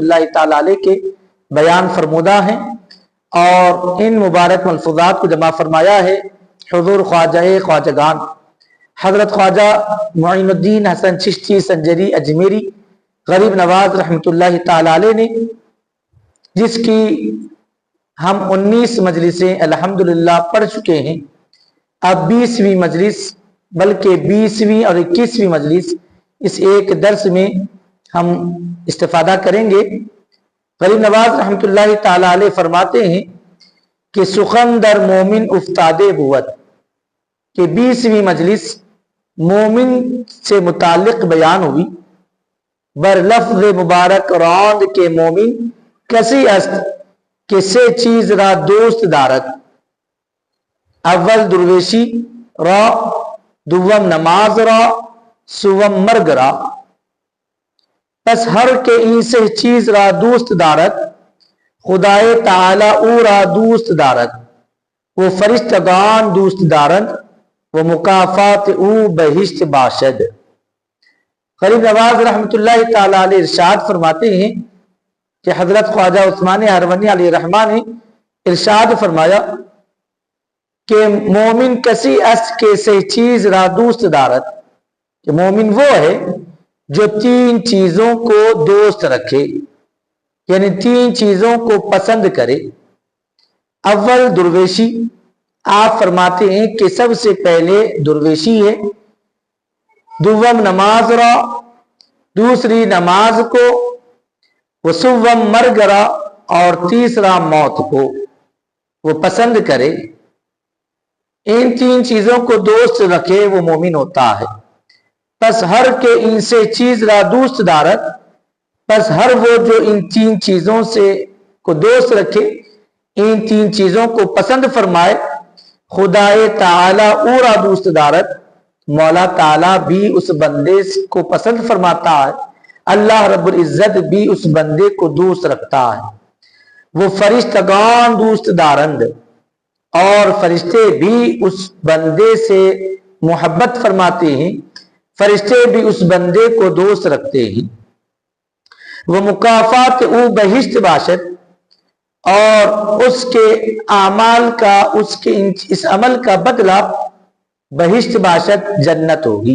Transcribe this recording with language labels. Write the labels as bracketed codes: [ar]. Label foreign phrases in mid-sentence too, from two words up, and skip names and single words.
[ur] اللہ تعالی علیہ کے بیان فرمودہ ہیں، اور ان مبارک ملفوظات کو جمع فرمایا ہے حضور خواجہ خواجگان حضرت خواجہ معین الدین حسن چشتی سنجری اجمیری غریب نواز رحمۃ اللہ تعالی علیہ نے، جس کی ہم 19 مجلسیں الحمدللہ پڑھ چکے ہیں۔ اب 20ویں مجلس بلکہ 20ویں اور 21ویں مجلس اس ایک درس میں ہم استفادہ کریں گے۔ غریب نواز رحمۃ اللہ تعالی علیہ فرماتے ہیں کہ [fa] سخن در مومن افتادے بود، [ur] کہ 20ویں مجلس مومن سے متعلق بیان ہوئی۔ [fa] بر لفظ مبارک راند کے مومن کسی است کہ سے چیز را دوست دارد: اول درویشی را، دوم نماز را، سوم مرگ را۔ پس ہر کے این سے چیز را دوست دارد، خدای تعالی او را دوست دارد، وہ فرشتگان دوست دارند، وہ مکافات او بہشت باشد۔ [ur] غریب نواز رحمۃ اللہ تعالی علیہ ارشاد فرماتے ہیں کہ حضرت خواجہ عثمان ہارونی علیہ الرحمٰن نے ارشاد فرمایا کہ [fa] مومن کسی است کے سے چیز را دوست دارد، [ur] کہ مومن وہ ہے جو 3 چیزوں کو دوست رکھے، یعنی 3 چیزوں کو پسند کرے۔ اول درویشی، آپ فرماتے ہیں کہ سب سے پہلے درویشی ہے۔ [fa] دوم نماز را، [ur] دوسری نماز کو، [fa] وسوم مرگ را، [ur] اور تیسرا موت کو وہ پسند کرے۔ ان 3 چیزوں کو دوست رکھے وہ مومن ہوتا ہے۔ [fa] پس ہر کے ان سے چیز را دوست دارد، [ur] پس ہر وہ جو ان 3 چیزوں سے کو دوست رکھے، ان 3 چیزوں کو پسند فرمائے، [fa] خدائے تعالی او را دوست دارد، [ur] مولا تعالیٰ بھی اس بندے کو پسند فرماتا ہے، اللہ رب العزت بھی اس بندے کو دوست رکھتا ہے۔ [fa] وہ فرشتگان دوست دارند، [ur] اور فرشتے بھی اس بندے سے محبت فرماتے ہیں، فرشتے بھی اس بندے کو دوست رکھتے ہیں۔ [fa] وہ مکافات او بہشت باشد، [ur] اور اس کے اعمال کا، اس کے اس عمل کا بدلہ [fa] بہشت باشد، [ur] جنت ہوگی۔